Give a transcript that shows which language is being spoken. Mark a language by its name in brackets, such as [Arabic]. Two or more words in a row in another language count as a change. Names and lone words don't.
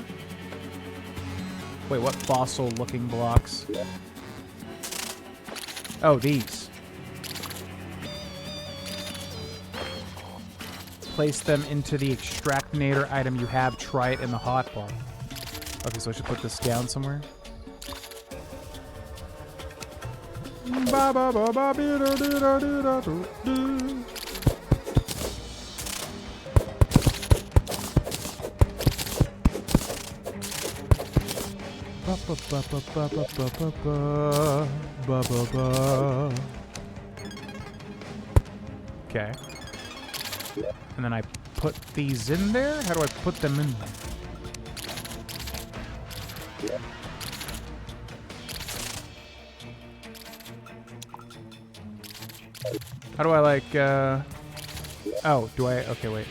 [English] Wait, what fossil-looking blocks? Oh, these. Place them into the extractinator item you have. Try it in the hotbar. Okay, so I should put this down somewhere. Ba ba ba ba be da da da da da. Ba ba ba ba ba ba ba ba ba ba ba. Okay. And then I put these in there. How do I put them in there? How do I like, oh, do I, okay, wait.